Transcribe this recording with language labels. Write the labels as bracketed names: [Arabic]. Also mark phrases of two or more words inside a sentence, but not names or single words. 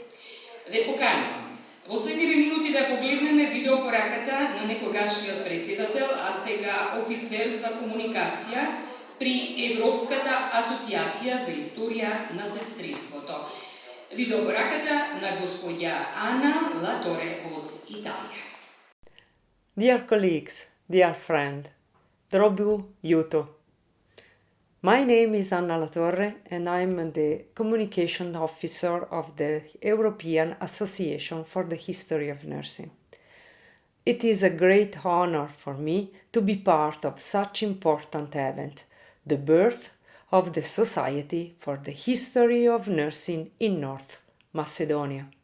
[Macedonian] Ве поканувам во следниве минути да погледнеме видеопораката на некогашниот председател, а сега офицер за комуникација при Европската асоциација за историја на сестринството. Видеопораката на господја Ана Латоре од Италија. [English] Dear colleagues, dear friend, drobu juto. My name is Anna Latorre and I'm the Communication Officer of the European Association for the History of Nursing. It is a great honor for me to be part of such important event, the birth of the Society for the History of Nursing in North Macedonia.